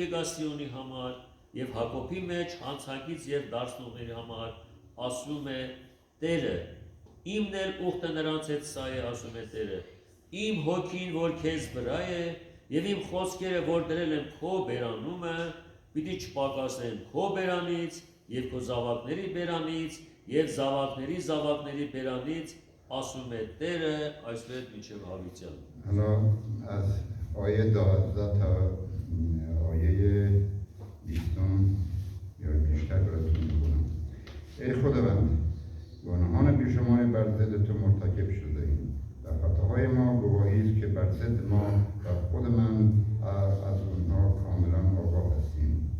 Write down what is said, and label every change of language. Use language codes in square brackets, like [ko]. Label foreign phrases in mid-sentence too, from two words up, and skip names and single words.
[hy] գա Սիոնի համար եւ Հակոբի մեջ հանցանքից եւ դարձնողների համար ասում է Տերը իմն էլ ուխտը նրանց հետ սա է ասում է Տերը իմ հոգին որ քեզ վրա է եւ իմ խոսքերը որ դրել եմ քո բերանումը պիտի չպակասեն քո բերանից եւ քո զավակների բերանից եւ զավակների բերանից ասում է Տերը այսպես մինչև հավիտյան [fa] حالا از آیه 12 تا آیه 20 یا بیشتر براتون می‌خونم ای خداوند گناهان بیشماری بر ضد تو مرتکب شده ایم و خطاهای ما گواهی است که بر ضد ما و خود من از اونها کاملا آگاه هستیم